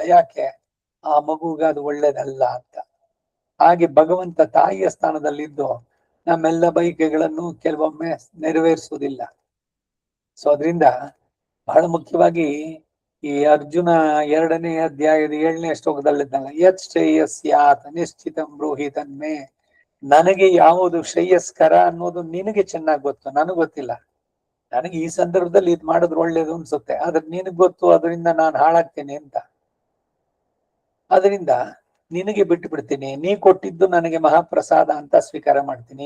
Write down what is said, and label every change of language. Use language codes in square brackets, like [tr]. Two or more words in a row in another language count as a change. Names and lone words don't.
[kn] ಯಾಕೆ? ಆ ಮಗುಗೆ ಅದು ಒಳ್ಳೇದಲ್ಲ ಅಂತ. ಹಾಗೆ ಭಗವಂತ ತಾಯಿಯ ಸ್ಥಾನದಲ್ಲಿದ್ದು ನಮ್ಮೆಲ್ಲ ಬಯಕೆಗಳನ್ನು ಕೆಲವೊಮ್ಮೆ ನೆರವೇರಿಸುವುದಿಲ್ಲ. ಸೊ ಅದರಿಂದ ಬಹಳ ಮುಖ್ಯವಾಗಿ ಈ ಅರ್ಜುನ 2ನೇ ಅಧ್ಯಾಯದ 7ನೇ ಶ್ಲೋಕದಲ್ಲಿದ್ದಾನೆ, [sa] ಯತ್ ಶ್ರೇಯಸ್ಯಾತ್ ನಿಶ್ಚಿತಂ ಬ್ರೂಹಿ ತನ್ಮೇ. [kn] ನನಗೆ ಯಾವುದು ಶ್ರೇಯಸ್ಕರ ಅನ್ನೋದು ನಿನಗೆ ಚೆನ್ನಾಗಿ ಗೊತ್ತು, ನನಗ್ ಗೊತ್ತಿಲ್ಲ. ನನಗೆ ಈ ಸಂದರ್ಭದಲ್ಲಿ ಇದ್ ಮಾಡಿದ್ರೆ ಒಳ್ಳೇದು ಅನ್ಸುತ್ತೆ, ಆದ್ರೆ ನಿನಗ್ ಗೊತ್ತು ಅದರಿಂದ ನಾನು ಹಾಳಾಗ್ತೇನೆ ಅಂತ. ಅದರಿಂದ ನಿನಗೆ ಬಿಟ್ಟು ಬಿಡ್ತೀನಿ, ನೀ ಕೊಟ್ಟಿದ್ದು ನನಗೆ ಮಹಾಪ್ರಸಾದ ಅಂತ ಸ್ವೀಕಾರ ಮಾಡ್ತೀನಿ.